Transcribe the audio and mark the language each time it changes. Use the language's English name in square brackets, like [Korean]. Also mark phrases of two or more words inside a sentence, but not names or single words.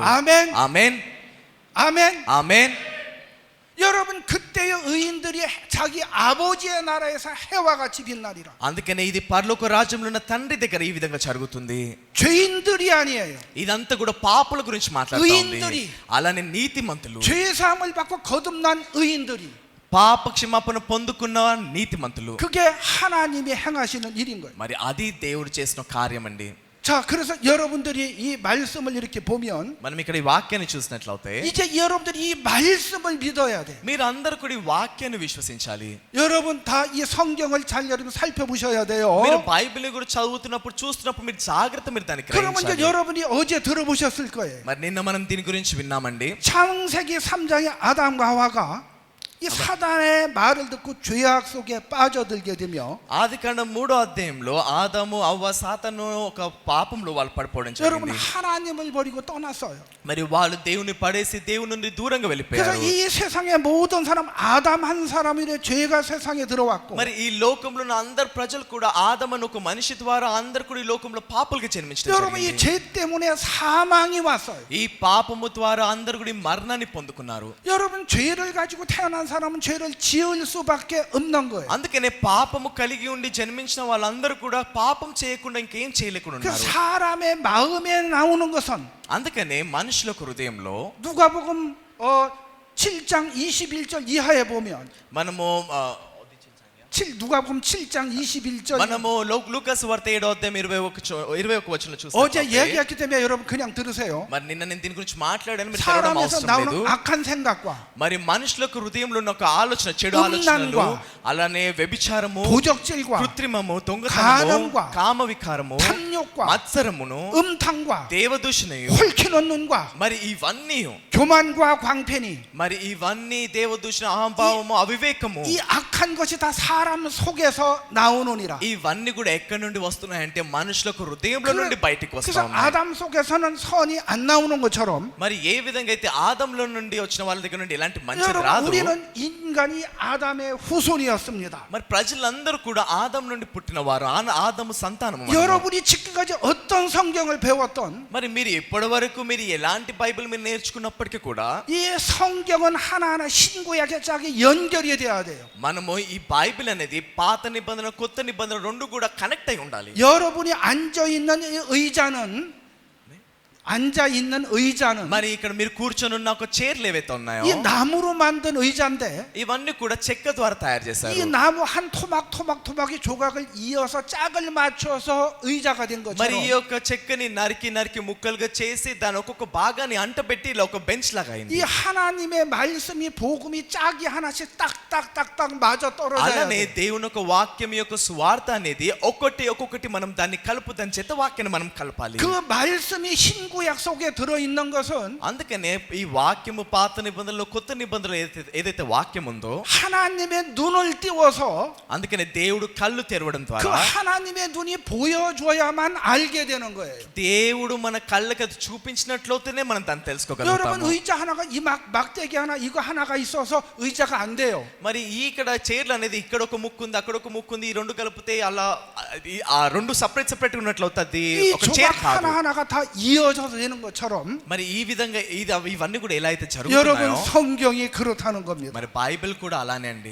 [Korean] 아멘. [Telugu] ఆమేన్ [Korean] 아멘. [Telugu] ఆమేన్. [Korean] 여러분 그때의 의인들이 자기 아버지의 나라에서 해와 같이 빛나리라. [Telugu] అందుకనే ఇది పరలోక రాజ్యంలో ఉన్న తండ్రి దగ్గర ఈ విధంగా జరుగుతుంది. [Korean] 죄인들이 아니에요. [Telugu] ఇదంతా కూడా పాపుల గురించి మాట్లాడుతూ ఉంది. [Korean] 의인들이. [Telugu] అలానే నీతిమంతులు, [Korean] 죄 사함을 받고 거듭난 의인들이 [Telugu] పాప క్షమాపణ పొందుకున్న నీతిమంతులు. [Korean] 그게 하나님이 행하시는 일인 거예요. [Telugu] మరి అది దేవుడు చేసిన కార్యం అండి. [Korean] 자, 그래서 여러분들이 이 말씀을 이렇게 보면 [Telugu] మనం ఇక్కడ ఈ వాక్యాన్ని చూసినట్లయితే [Korean] 이제 여러분들이 이 말씀을 믿어야 돼. [Telugu] మీరు అందరూ కూడా ఈ వాక్యాన్ని విశ్వసించాలి. [Korean] 여러분 다 이 성경을 잘 여러분 살펴보셔야 돼요. [Telugu] మీరు బైబిల్ గురించి చదువుతున్నప్పుడు చూస్తున్నప్పుడు మీరు జాగ్రత్త మీరు దాన్ని [Korean] 그러면 이제 [Telugu] గ్రహించాలి. [Korean] 여러분이 어제 들어보셨을 거예요. [Telugu] మరి నిన్న మనం దీని గురించి విన్నామండి. [Korean] 창세기 3장에 아담과 하와가 이 사단의 말을 듣고 죄악 속에 빠져들게 되며 [Telugu] ఆదికాండం 3వ అధ్యాయంలో ఆదాము అవ్వ సాతాను ఒక పాపంలో వాళ్ళు పడిపోవడం [Korean] 여러분 [Telugu] జరిగింది. [Korean] 하나님을 버리고 떠났어요. [Telugu] మరి వాళ్ళు దేవుని పడేసి దేవుని నుండి దూరంగా [Korean] 그래서 [Telugu] వెళ్ళిపోయారు. [Korean] 이 세상의 모든 사람 아담 한 사람의 죄가 세상에 들어왔고 [Telugu] మరి ఈ లోకంలో ఉన్న అందరు ప్రజలు కూడా ఆదాము అనే ఒక మనిషి ద్వారా అందరు కూడా ఈ లోకంలో పాపులుగా జన్మించడం [Korean] 여러분 이 [Telugu] జరిగింది. [Korean] 죄 때문에 사망이 왔어요. [Telugu] ఈ పాపము ద్వారా అందరు కూడా ఈ మరణాన్ని పొందుకున్నారు. [Korean] 여러분 죄를 가지고 태어난 사람은 죄를 지을 수밖에 없는 거예요. [Telugu] అందుకనే పాపము కలిగి ఉండి జన్మించిన వాళ్ళందరూ కూడా పాపం చేయకుండా ఇంకేం చేయలేకుండా [Korean] 그 [Telugu] ఉన్నారు. [Korean] 사람의 마음에 나오는 것은 [Telugu] అందుకనే మనుషుల హృదయంలో [Korean] 누가복음 7장 21절 이하에 보면 [Telugu] మనము [Korean] 누가복음 7장 21절 [Telugu] మనము లూకాసు వార్త 7వ అధ్యాయం 21 వచనంలో [Korean] 어제 [Telugu] చూస్తాం. [Korean] 얘기했기 때문에 여러분 그냥 들으세요. [Telugu] మరి నిన్న నేను దీని గురించి మాట్లాడాను, మీరు చదవడం [Korean] 사람에서 [Telugu] అవసరం లేదు. [Korean] 나오는 악한 생각과 [Telugu] మరి మనుషులకు హృదయంలో ఉన్న ఒక ఆలోచన, చెడు ఆలోచనలు, అలానే వ్యభిచారము, [Korean] 도적질과 [Telugu] కృత్రిమము, దొంగతనము, [Korean] 가늠과 [Telugu] కామ వికారము, [Korean] 탐욕과 [Telugu] మత్సరమును, [Korean] 음탕과 [Telugu] దేవదూషణయు, [Korean] 헐키는 눈과 [Telugu] మరి ఇవన్నీ [Korean] 교만과 광팬이 [Telugu] మరి ఇవన్నీ దేవదూషణ, అహంభావము, అవివేకము, [Korean] 이 악한 것이 다 사람 속에서 나오느니라. [Telugu] ఇవన్నీ కూడా ఎక్కడి నుండి వస్తున్నాయంటే మనుషులకు హృదయంలో నుండి బయటికి వస్తా [Korean] 그래서 [Telugu] ఉన్నాయి. [Korean] 아담 속에서는 선이 안 나오는 것처럼 [Telugu] మరి ఏ విధంగా అయితే ఆదంలో నుండి వచ్చిన వాళ్ళ దగ్గర నుండి ఎలాంటి మంచిది [Korean] 여러분 [Telugu] రాదు, [Korean] 우리는 인간이 아담의 후손이었습니다. [Telugu] మరి ప్రజలందరూ కూడా ఆదం నుండి పుట్టిన వారు, ఆదము సంతానము మనము. [Korean] 여러분이 지금까지 어떤 성경을 배웠던 [Telugu] మరి మీరు ఇప్పటి వరకు మీరు ఎలాంటి బైబిల్ మీరు నేర్చుకున్నప్పటికీ కూడా [Korean] 이 성경은 하나하나 신구약에 짝이 연결이 돼야 돼요. [Telugu] మనము ఈ బైబిల్ అనేది పాత నిబంధన కొత్త నిబంధన రెండు కూడా కనెక్ట్ అయి ఉండాలి. [Korean] 여러분이 앉아 있는 의자는 [Telugu] మరి ఇక్కడ మీరు కూర్చొని ఉన్న ఒక చైర్లు ఏవైతే ఉన్నాయో [Korean] 이 나무로 만든 의자인데 [Telugu] ఇవన్నీ కూడా చెక్క ద్వారా తయారు చేశారు. [Korean] 이 나무 한 토막이 조각을 이어서 짝을 맞춰서 의자가 된 [Telugu] మరి ఈ [Korean] 것처럼 [Telugu] యొక్క చెక్కని నరికి ముక్కలుగా చేసి దాని ఒక్కొక్క భాగాన్ని అంటబెట్టి ఇలా ఒక బెంచ్ లాగా [Korean] 이 [Telugu] అయింది. [Korean] 하나님의 말씀이 복음이 짝이 하나씩 딱딱딱딱 맞아 떨어져야 [Telugu] అలానే [Korean] 돼. [Telugu] దేవుని యొక్క వాక్యం యొక్క సువార్త అనేది ఒక్కొక్కటి మనం దాన్ని కలుపుదని చేత వాక్యాన్ని మనం కలపాలి. [Korean] 그 말씀이 신구약 속에 들어 있는 것은 [Telugu] అందుకనే ఈ వాక్యము పాత నిబంధనలో కొత్త నిబంధనలో ఏదైతే వాక్యం ఉందో [Korean] 하나님의 눈을 띄워서 [Telugu] అందుకనే దేవుడు కళ్ళు తెరవడం [Korean] 그 [Telugu] ద్వారా [Korean] 하나님의 눈이 보여줘야만 알게 되는 거예요. [Telugu] దేవుడు మన కళ్ళకి అది చూపించినట్లయితేనే మనం దాన్ని [Korean] 여러분 [Telugu] తెలుసుకోగలుగుతాము. [Korean] 의자 하나가 이 막대기 하나 이거 하나가 있어서 의자가 안 돼요. [Telugu] మరి ఇక్కడ చైర్లు అనేది ఇక్కడ ఒక ముక్కు ఉంది, అక్కడ ఒక ముక్కు ఉంది, ఈ రెండు కలిపితే అలా ఆ రెండు సెపరేట్ ఉన్నట్లయితే [Korean] 이 [Telugu] ఒక చైర్ [Korean] 조각 [Telugu] కాదు. [Korean] 하나하나가 다 이어져서 되는 것처럼 [Telugu] మరి ఈ విధంగా ఇవన్నీ కూడా ఎలా అయితే [Korean] 여러분 [Telugu] జరుగుతున్నాయో [Korean] 성경이 그렇다는 겁니다. [Telugu] మరి బైబిల్ కూడా అలానే అండి.